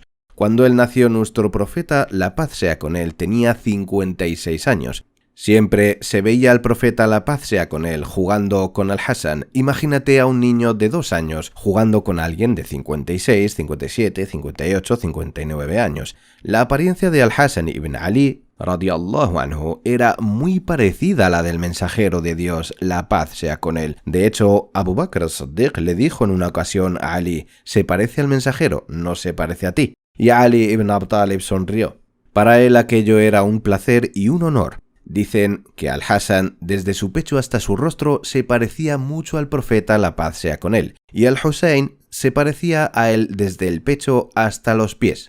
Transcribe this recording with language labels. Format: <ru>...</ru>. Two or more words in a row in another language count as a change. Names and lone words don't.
<es>Cuando él nació, nuestro profeta, la paz sea con él, tenía 56 años. Siempre se veía al profeta, la paz sea con él, jugando con Al-Hasan. Imagínate a un niño de 2 años jugando con alguien de 56, 57, 58, 59 años. La apariencia de Al-Hasan ibn Ali</es> <ar>رضي الله عنه</ar> <es>era muy parecida a la del mensajero de Dios, la paz sea con él. De hecho, Abu Bakr as-Siddiq le dijo en una ocasión a Ali, se parece al mensajero, no se parece a ti. Y Ali ibn Abi Talib sonrió. Para él aquello era un placer y un honor. Dicen que Al-Hasan, desde su pecho hasta su rostro, se parecía mucho al profeta, la paz sea con él, y Al-Husayn se parecía a él desde el pecho hasta los pies.</es>